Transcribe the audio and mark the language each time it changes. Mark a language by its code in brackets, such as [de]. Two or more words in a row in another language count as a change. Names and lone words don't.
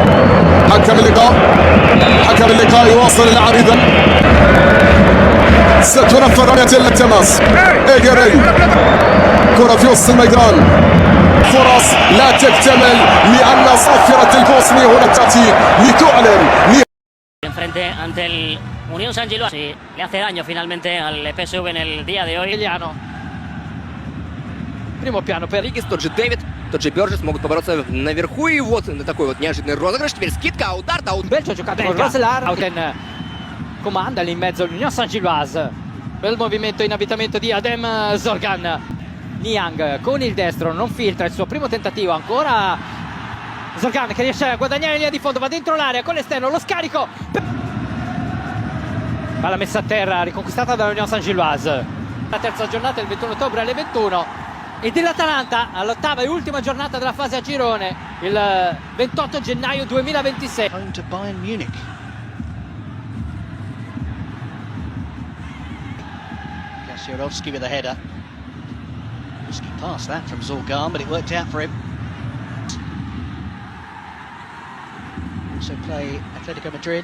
[ar] حكم اللقاء يواصل اللعب إذا ستنفذ رمية التماس. إيجري كرة في وسط الميدان، فرص لا تكتمل لأن صافرة البوسني هنا تأتي لتعلن. [es] Enfrente ante el Unión San Gilois. Sí, le hace daño finalmente al PSV en el día de hoy. [it] Emiliano. Primo piano per [ru] Ригис, тот же Дэвид, тот же Бёрджес могут побороться наверху. И вот на такой вот неожиданный розыгрыш. Теперь скидка, удар, даун. [it] Belgio ha giocato con Roselar. Auten comanda lì in mezzo l'Union Saint-Gilloise. Bel movimento in avvitamento di Adem Zorgan. Niang con il destro non filtra il suo primo tentativo. Ancora Zorgan che riesce a guadagnare in linea di fondo, va dentro l'area con l'esterno, lo scarico. Palla messa a terra, riconquistata dall'Union Saint-Gilloise. La terza giornata il 21 ottobre alle 21. E dell'Atalanta all'ottava e ultima giornata della fase a girone il 28 gennaio 2026. [en] Home to Bayern Munich. Kasiorowski with a header. Risky pass that from Zorgan, but it worked out for him. Also play Atletico Madrid.